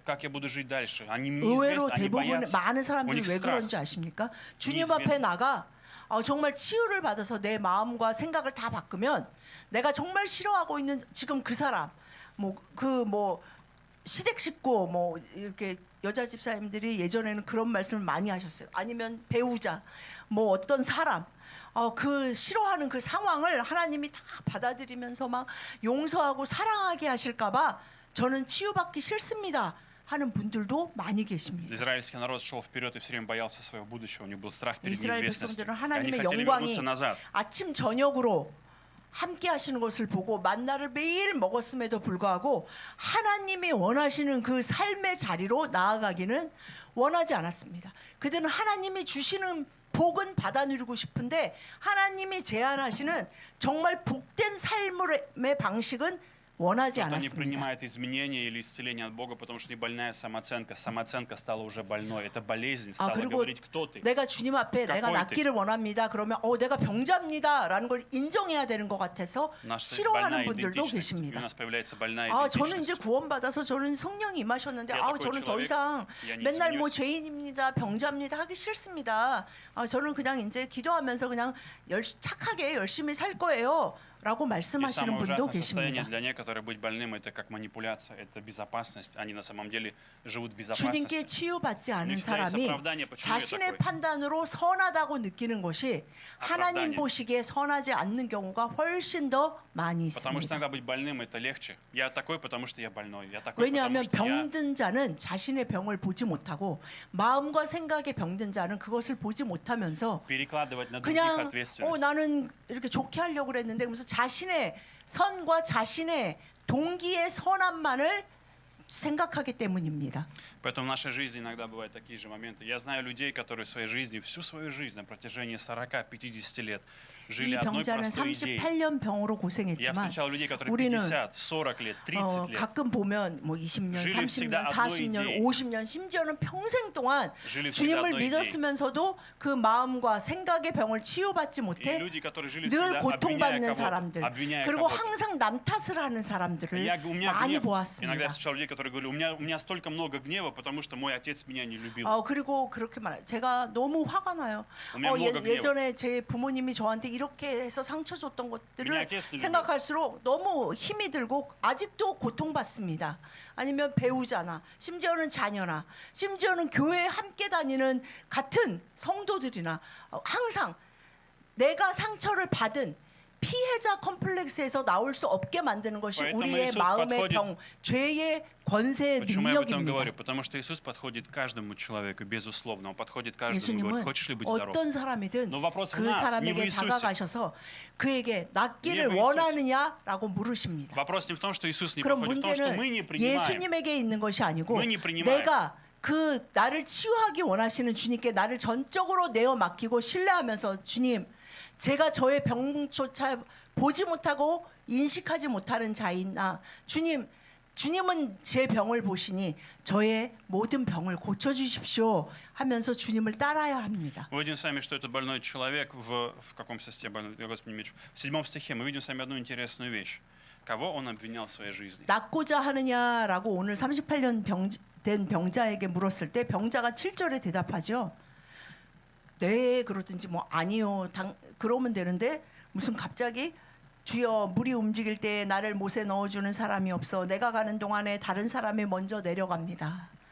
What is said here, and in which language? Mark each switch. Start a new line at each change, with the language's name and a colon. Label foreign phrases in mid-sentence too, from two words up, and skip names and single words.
Russian: Как я буду жить дальше? Они
Korean: 의외로
Russian: неизвестны, они
Korean: 대부분
Russian: боятся.
Korean: 많은
Russian: У
Korean: 사람들이
Russian: них
Korean: 왜
Russian: страх.
Korean: 그런지 아십니까? 주님 needless. 앞에 나가 정말 치유를 받아서 내 마음과 생각을 다 바꾸면 내가 정말 싫어하고 있는 지금 그 사람 시댁 식구 이렇게 여자 집사님들이 예전에는 그런 말씀을 많이 하셨어요. 아니면 배우자 어떤 사람 그 싫어하는 그 상황을 하나님이 다 받아들이면서 막 용서하고 사랑하게 하실까봐 저는 치유받기 싫습니다 하는 분들도 많이 계십니다.
Russian: Израильский народ шел вперед и все время боялся своего будущего. У них был страх перед
Korean: 이스라엘
Russian: неизвестностью.
Korean: 백성들은
Russian: Они
Korean: 하나님의
Russian: хотели
Korean: 영광이
Russian: вернуться назад.
Korean: 아침 저녁으로 함께 하시는 것을 보고 만나를 매일 먹었음에도 불구하고 하나님이 원하시는 그 삶의 자리로 나아가기는 원하지 않았습니다. 그들은 하나님이 주시는 복은 받아 누리고 싶은데 하나님이 제안하시는 정말 복된 삶의 방식은 원하지
Russian: Кто-то не
Korean: 않았습니다.
Russian: принимает изменения или исцеления от Бога, потому что не больная самооценка. Самооценка стала уже больной. Это болезнь стала
Korean: 그리고
Russian: говорить, кто ты.
Korean: 내가 주님 앞에 내가
Russian: какой
Korean: 낫기를 원합니다. 그러면 내가 병자입니다라는 걸 인정해야 되는 것 같아서
Russian: Наша
Korean: 싫어하는
Russian: больная
Korean: 분들도
Russian: идентичность. И у
Korean: 계십니다.
Russian: нас появляется больная
Korean: 저는 이제
Russian: идентичность.
Korean: 구원받아서 저는 성령이 임하셨는데
Russian: Я такой
Korean: 저는 더
Russian: человек,
Korean: 이상
Russian: я не
Korean: 맨날
Russian: изменюсь.
Korean: 죄인입니다, 병자입니다 하기 싫습니다. 저는 그냥 이제 기도하면서 그냥 착하게 열심히 살 거예요. 라고
Russian: И
Korean: 말씀하시는
Russian: самое
Korean: 분도
Russian: ужасное состояние
Korean: 계십니다.
Russian: для некоторых быть больным это как манипуляция, это безопасность. Они на самом деле живут в
Korean: 주님께
Russian: безопасности.
Korean: 치유받지 않은
Russian: них всегда есть
Korean: 사람이
Russian: оправдание, почему я
Korean: 자신의
Russian: такой.
Korean: 판단으로 선하다고 느끼는 것이 하나님
Russian: оправдание.
Korean: 보시기에 선하지 않는 경우가 훨씬 더 많이
Russian: Потому что
Korean: 있습니다.
Russian: иногда быть больным это легче. Я такой, потому что я больной. Я такой, потому
Korean: 왜냐하면
Russian: что я...
Korean: 병든 자는 자신의 병을 보지 못하고 마음과 생각에 병든 자는 그것을 보지 못하면서
Russian: перекладывать на других
Korean: 그냥
Russian: ответственность.
Korean: 나는 이렇게 좋게 하려고 그랬는데 그러면서 자신의 선과 자신의 동기의 선함만을 생각하기 때문입니다.
Russian: Поэтому в нашей жизни иногда бывают такие же моменты. Я знаю людей, которые в своей жизни, всю свою жизнь, на протяжении 40-50 лет, жили
Korean: 이
Russian: одной
Korean: 병자는
Russian: простой идеей.
Korean: 38년 병으로
Russian: Я
Korean: 고생했지만
Russian: встречал людей, которые
Korean: 우리는
Russian: 50, 40 лет, 30 лет
Korean: 가끔 보면 20년,
Russian: жили
Korean: 30년,
Russian: всегда одной
Korean: 40년,
Russian: идеей.
Korean: 50년, 심지어는 평생 동안
Russian: жили всегда
Korean: 주님을
Russian: одной идеей.
Korean: 믿었으면서도 그 마음과 생각의 병을 치유받지
Russian: И
Korean: 못해
Russian: люди, которые жили
Korean: 늘
Russian: всегда,
Korean: 고통받는 사람들
Russian: обвиняя
Korean: 그리고
Russian: кого-то.
Korean: 항상 남 탓을 하는 사람들을
Russian: У меня
Korean: 많이
Russian: иногда я
Korean: 보았습니다.
Russian: встречал людей, которые который говорил, у меня столько много гнева, потому что мой отец меня не любил.
Korean: 그리고 그렇게 말해요. 제가 너무 화가 나요.
Russian: У меня много гнева.
Korean: 예전에 제 부모님이 저한테 이렇게 해서 상처 줬던 것들을
Russian: меня отец не любил.
Korean: 생각할수록 너무 힘이 들고 아직도 고통받습니다. 아니면 배우자나 심지어는 자녀나 심지어는 교회에 함께 다니는 같은 성도들이나 항상 내가 상처를 받은 피해자 컴플렉스에서 나올 수 없게 만드는 것이
Russian: Поэтому
Korean: 우리의
Russian: Иисус
Korean: 마음의
Russian: подходит-
Korean: 병, 죄의 권세의
Russian: Почему я об этом
Korean: 능력입니다.
Russian: говорю? Потому что Иисус подходит к каждому человеку, безусловно. Он подходит к каждому и
Korean: 예수님은
Russian: говорит, хочешь ли быть здоров?
Korean: 어떤 사람이든
Russian: Но вопрос в
Korean: 그
Russian: нас, не в
Korean: 사람에게
Russian: Иисусе.
Korean: 다가가셔서 그에게 낫기를
Russian: Не в Иисусе.
Korean: 원하느냐라고 물으십니다.
Russian: Вопрос не в том, что Иисус не
Korean: 그럼
Russian: подходит, в том, что
Korean: 문제는
Russian: мы не принимаем.
Korean: 예수님에게 있는 것이 아니고
Russian: Мы не принимаем.
Korean: 내가 그 나를 치유하기 원하시는 주님께 나를 전적으로 내어 맡기고 신뢰하면서 주님, 제가 저의 병조차 보지 못하고 인식하지 못하는 자이나 주님은 제 병을 보시니 저의 모든 병을 고쳐 주십시오 하면서 주님을 따라야 합니다.
Russian: Мы видим с вами, что это больной человек в каком стихе, Господи, меч? В 7 стихе мы видим с вами одну интересную вещь. Кого он обвинял в своей жизни?
Korean: 낫고자 하느냐라고 오늘 38년 된 병자에게 물었을 때 병자가 7절에 대답하죠. 네, 그러든지 뭐 아니요, 그러면 되는데 무슨 갑자기 주여 물이 움직일 때 나를 못에 넣어주는 사람이 없어 내가 가는 동안에 다른 사람이 먼저 내려갑니다.